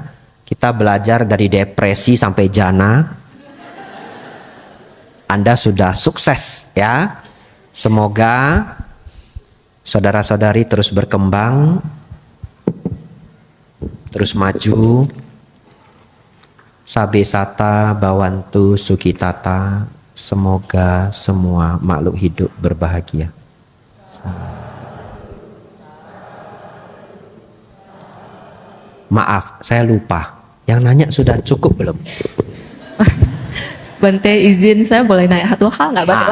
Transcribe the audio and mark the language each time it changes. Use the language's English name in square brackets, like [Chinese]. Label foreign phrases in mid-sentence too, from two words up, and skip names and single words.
[Indonesian] Kita belajar dari depresi sampai jana. Anda sudah sukses ya. Semoga saudara-saudari terus berkembang, terus maju. [Pali] Sabe sata bawantu sukitata. [Indonesian] Semoga semua makhluk hidup berbahagia. Maaf, saya lupa. Yang nanya sudah cukup belum? Bante izin saya boleh nanya satu hal nggak Bante?